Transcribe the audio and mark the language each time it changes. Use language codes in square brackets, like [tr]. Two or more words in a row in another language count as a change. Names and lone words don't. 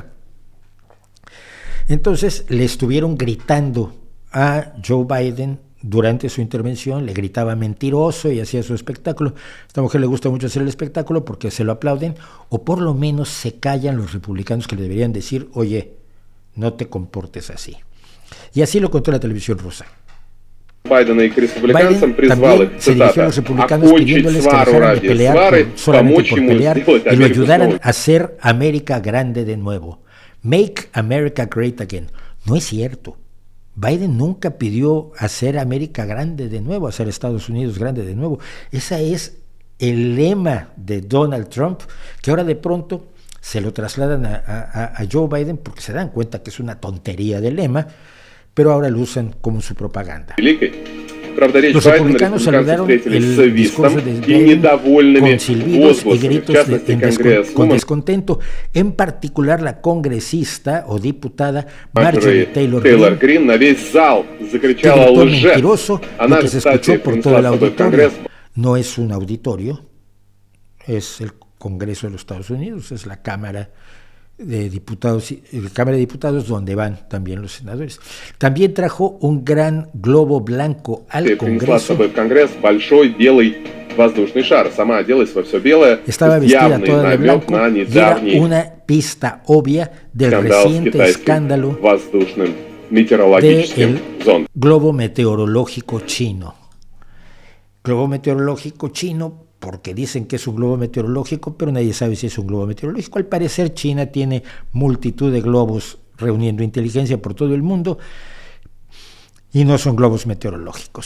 [es] Entonces le estuvieron gritando a Joe Biden durante su intervención, le gritaba mentiroso y hacía su espectáculo. A esta mujer le gusta mucho hacer el espectáculo porque se lo aplauden, o por lo menos se callan los republicanos que le deberían decir: oye, no te comportes así. Y así lo contó la televisión rusa. [ru] Байдена и к республиканцам Biden призвал [es] también [ru] их, [es] se dirigió a [ru] цитата, [es] los republicanos [ru] «окончить [es] pidiéndoles que [ru] свару [es] dejaran de [ru] ради [es] pelear [ru] свары, [es] solamente [ru] помочь [es] por [ru] ему [es] pelear [ru] сделать [es] y lo [ru] Америку [es] ayudaran [ru] снова». [es] a hacer América grande de nuevo. [en] Make America Great Again. [es] No es cierto. Biden nunca pidió hacer América grande de nuevo, hacer Estados Unidos grande de nuevo. Ese es el lema de Donald Trump, que ahora de pronto se lo trasladan a Joe Biden porque se dan cuenta que es una tontería de lema, pero ahora lo usan como su propaganda. [ru] Правда, речь [es] Los [ru] Байдена [es] republicanos [ru] республиканцы [es] saludaron [ru] встретили с [es] el discurso [ru] свистом [es] de [ru] и [es] Biden [ru] недовольными [es] con silbidos y [ru] возгласами. В [es] gritos [ru] частности, [es] con [ru] конгрессвумен [es] descontento, en particular la congresista o diputada [ru] Марджори [es] Marjorie Taylor [ru] Тейлор [es] Greene, [ru] Грин на весь зал [es] que [ru] закричала [es] gritó [ru] «лжец». [es] mentiroso, [ru] Она, [es] lo que se [ru] кстати, [es] escuchó por todo [ru] принесла [es] el [ru] с собой в [es] auditorio. [ru] Конгресс [es] No es un auditorio, es el Congreso de los Estados Unidos, es la Cámara de Diputados donde van también los senadores. También trajo un gran globo blanco al [ru] принесла с [es] Congreso. [ru] собой в Конгресс большой белый воздушный шар. Сама оделась во все белое. [es] Estaba vestida toda de blanco [ru] на [es] y era [ru] недавний [es] una pista obvia del [ru] скандал с [es] reciente [ru] китайским [es] escándalo [ru] воздушным метеорологическим [es] del [ru] зондом. [es] globo meteorológico chino. Globo meteorológico chino porque dicen que es un globo meteorológico, pero nadie sabe si es un globo meteorológico. Al parecer China tiene multitud de globos reuniendo inteligencia por todo el mundo y no son globos meteorológicos.